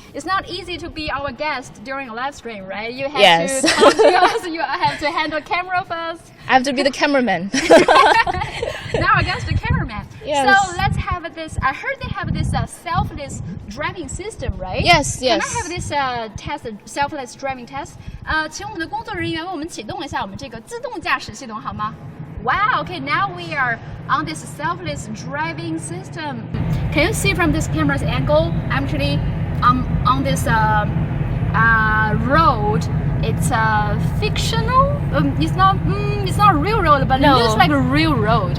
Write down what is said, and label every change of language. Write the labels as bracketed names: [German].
[English] It's not easy to be our guest during a live stream, right? You have to talk to us, you have to handle camera first. I have to be the cameraman. Now I guess the cameraman. Yes. So let's have this, I heard they have this selfless driving system, right? Yes, Can yes. I have this test, selfless driving test? [Chinese] 请我们的工作人员为我们启动一下我们这个自动驾驶系统好吗？ [English] Wow, okay, now we are on this selfless driving system. Can you see from this camera's angle? Actually, on this road, it's fictional. It's not a real road, but it looks like a real road.